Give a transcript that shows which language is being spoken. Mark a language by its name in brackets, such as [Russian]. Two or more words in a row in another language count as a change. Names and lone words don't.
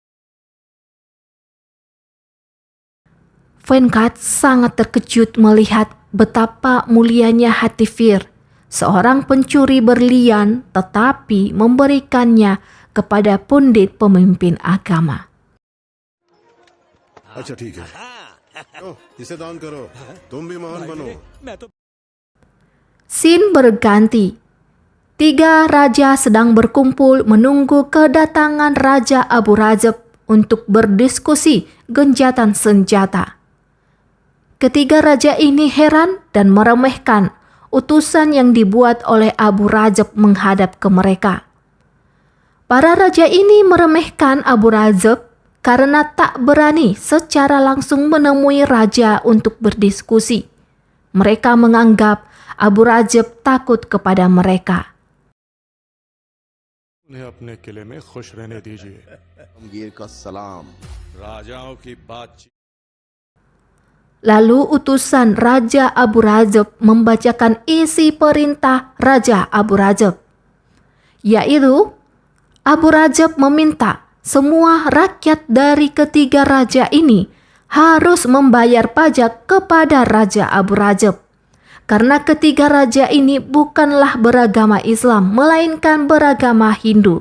[Indonesian] Venkat sangat terkejut melihat betapa mulianya hati Fir, seorang pencuri berlian tetapi memberikannya kepada pundit pemimpin agama. [Hindi] अच्छा ठीक है. इसे दान करो. तुम भी महान बनो. [Indonesian] Scene berganti. 3 raja sedang berkumpul menunggu kedatangan Raja Abu Rajab untuk berdiskusi gencatan senjata. Ketiga raja ini heran dan meremehkan utusan yang dibuat oleh Abu Rajab menghadap ke mereka. Para raja ini meremehkan Abu Rajab karena tak berani secara langsung menemui raja untuk berdiskusi. Mereka menganggap Abu Rajab takut kepada mereka. [Hindi] उन्हें अपने किले में खुश रहने दीजिए। गीर का सलाम। राजाओं की बातचीत। [Indonesian] Lalu utusan Raja Abu Rajab membacakan isi perintah Raja Abu Rajab, yaitu Abu Rajab meminta semua rakyat dari ketiga raja ini harus membayar pajak kepada Raja Abu Rajab, karena ketiga raja ini bukanlah beragama Islam, melainkan beragama Hindu.